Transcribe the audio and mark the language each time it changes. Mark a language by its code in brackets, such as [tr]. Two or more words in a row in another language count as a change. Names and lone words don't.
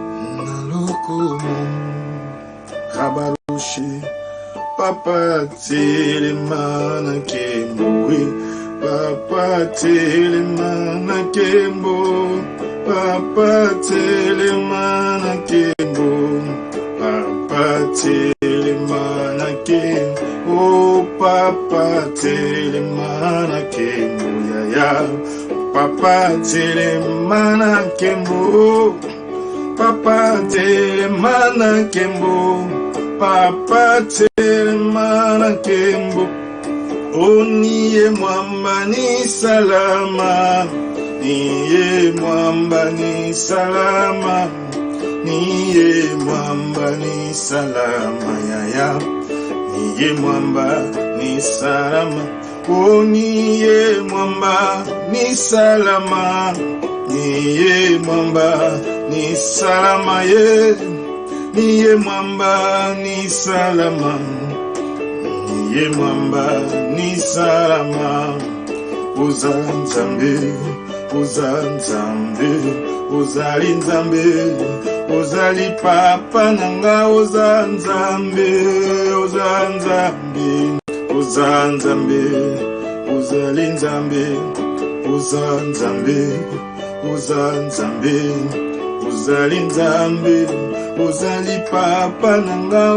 [ln] Rabaroche, papa telemana kembo, papa telemana kembo, papa telemana kembo, papa telemana kembo, oh papa telemana kembo, ya papa telemana kembo. Papa telemana kembo, papa telemana kembo. [sw] Niye mwamba ni salama, niye mwamba ni salama, niye mwamba ni salama, ya niye mwamba ni salama. Niye mwamba ni salama, niye mwamba ni salama ye, niye mwamba ni salama, niye mwamba ni salama. [ln] Uza nzambe, uza nzambe, uzali nzambe, uzali papa nanga. Uza nzambe, uza nzambe, uza nzambe, uzali nzambe, uza nzambe, uza nzambe, uzali nzambe, uzali papa nanga.